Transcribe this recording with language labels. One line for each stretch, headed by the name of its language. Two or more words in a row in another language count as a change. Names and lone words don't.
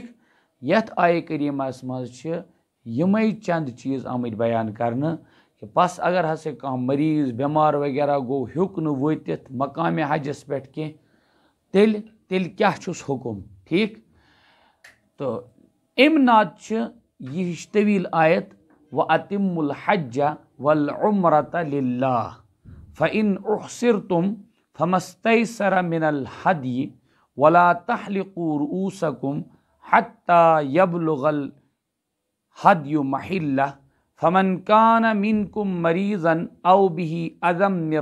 Kashmiri: یتھ آیے کریٖمس منٛز چھِ یِمے چند چیٖز آمٕتۍ بیان کرنہٕ کہِ بس اگر ہسا کانٛہہ مریض بٮ۪مار وغیرہ گوٚو ہیوٚک نہٕ وٲتِتھ مقامِ حجس پٮ۪ٹھ کینٛہہ تیٚلہِ کیٛاہ چھُس حکم ٹھیٖک تہٕ امہِ نتہٕ چھِ یہِ ہِش طویٖل آیت
Arabic: وَأَتِمُّ الْحَجَّ وَالْعُمْرَةَ لِلَّهِ فَإِنْ أُحْصِرْتُمْ فَمَا اسْتَيْسَرَ مِنَ الْهَدْيِ وَلَا تَحْلِقُوا رُؤُوسَكُمْ حَتَّى يَبْلُغَ الْهَدْيُ مَحِلَّهُ فَمَنْ كَانَ مِنْكُمْ مَرِيضًا أَوْ بِهِ أَذًى مِنْ